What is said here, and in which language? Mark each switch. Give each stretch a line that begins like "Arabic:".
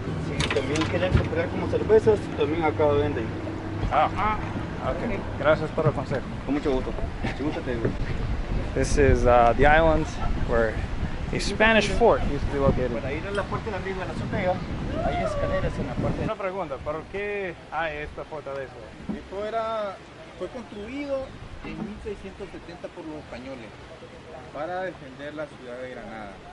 Spanish: Si también quieren comprar como cervezas, también acá venden. Ok. Gracias por el consejo. Con mucho gusto. Si gusta te digo.
English: This is the island where a Spanish fort used to be located.
Spanish: Para ir a la parte de arriba de la azotea, hay escaleras en la parte. Una pregunta, ¿por qué hay esta fortaleza? Esto fue construido en 1670 por los españoles para defender la ciudad de Granada